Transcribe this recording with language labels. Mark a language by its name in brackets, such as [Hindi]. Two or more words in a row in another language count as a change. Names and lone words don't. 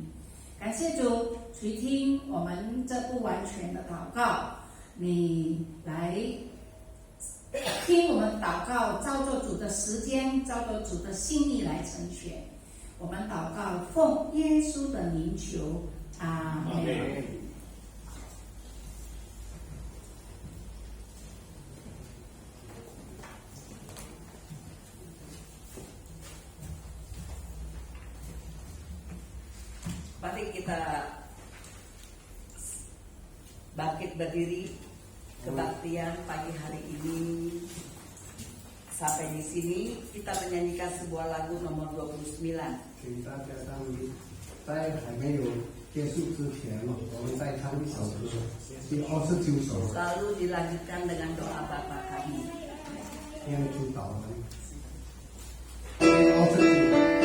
[Chinese] 感谢主垂听我们这不完全的祷告，你来听我们祷告，照着主的时间，照着主的心意来成全。我们祷告奉耶稣的名求，阿们。 [Indonesian] Mari kita bangkit berdiri, kebaktian pagi hari ini. Sampai di sini kita menyanyikan sebuah lagu nomor 29. [Chinese] 请大家在还没有结束之前，我们再唱一首歌，第29首。 [Indonesian] Lalu dilanjutkan dengan doa Bapa kami. [Chinese] 天主导文。29。